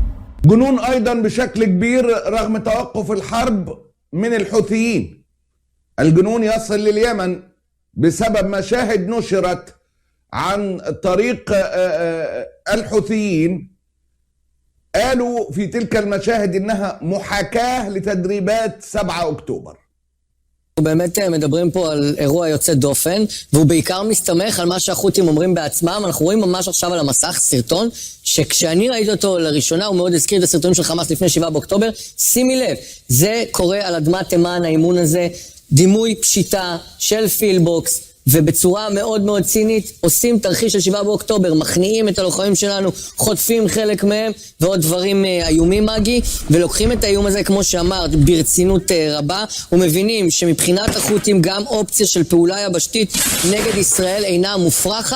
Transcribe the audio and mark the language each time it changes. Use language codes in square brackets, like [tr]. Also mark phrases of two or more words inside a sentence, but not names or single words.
[ar] جنون أيضا بشكل كبير رغم توقف الحرب من الحوثيين. الجنون يصل لليمن بسبب مشاهد نشرت عن طريق الحوثيين. قالوا في تلك المشاهد إنها محاكاة لتدريبات 7 أكتوبر. [he] באמת מדברים פה על אירוע יוצא דופן, והוא בעיקר מסתמך על מה שהחות'ים אומרים בעצמם. אנחנו רואים ממש עכשיו על המסך סרטון, שכשאני ראיתי אותו לראשונה, הוא מאוד הזכיר את הסרטונים של חמאס לפני 7 באוקטובר. שימי לב, זה קורה על אדמת תימן, האימון הזה, דימוי פשיטה של פילבוקס, ובצורה מאוד מאוד צינית עושים תרחיש של 7 באוקטובר, מכניעים את הלוחמים שלנו, חוטפים חלק מהם ועוד דברים איומים מגי, ולוקחים את האיום הזה כמו שאמרת ברצינות רבה, ומבינים שמבחינת החות'ים גם אופציה של פעולה יבשתית נגד ישראל אינה מופרכת.